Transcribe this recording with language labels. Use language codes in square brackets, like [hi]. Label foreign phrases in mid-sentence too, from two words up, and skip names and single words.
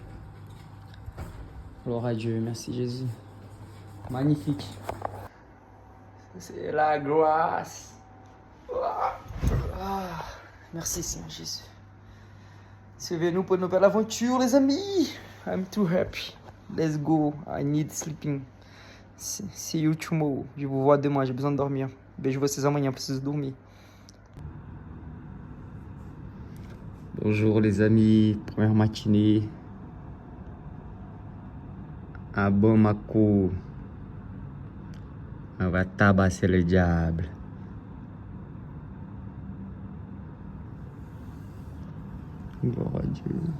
[fr] Gloire à Dieu, merci Jésus. Magnifique. C'est la grâce. Ah, merci Seigneur Jésus. Suivez-nous pour une nouvelle aventure les amis. [en] I'm too happy. Let's go. I need sleeping. See you tomorrow. [fr] Je vous vois demain, j'ai besoin de dormir. [pt] Beijo vocês amanhã, preciso dormir. [fr] Bonjour les amis, première matinée à Bamako. On va tabasser le diable. Gloire à Dieu.